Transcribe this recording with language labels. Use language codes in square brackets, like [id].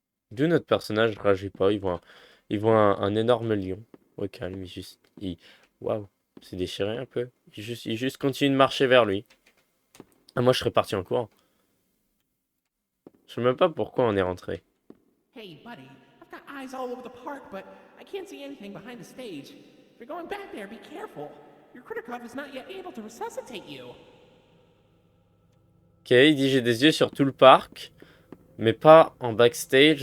[fr] D'où notre personnage réagit pas. Il voit un énorme lion. Au calme, waouh, c'est déchiré un peu. Il juste continue de marcher vers lui. Ah, moi je serais parti en courant. Je sais même pas pourquoi on est rentré. [en] Hey, buddy, I've got eyes all over the park, but I can't see anything behind the stage. If you're going back there, be careful. Your Kritikov is not yet able to resuscitate you. [fr] Ok, il dit j'ai des yeux sur tout le parc, mais pas en backstage.